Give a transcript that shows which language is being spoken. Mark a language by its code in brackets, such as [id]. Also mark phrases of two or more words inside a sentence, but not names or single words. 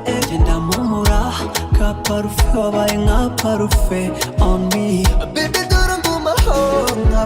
[rw] genda mumura ka parufe wabaye nka parufe [en] on me baby [rw] dore ngumaho nka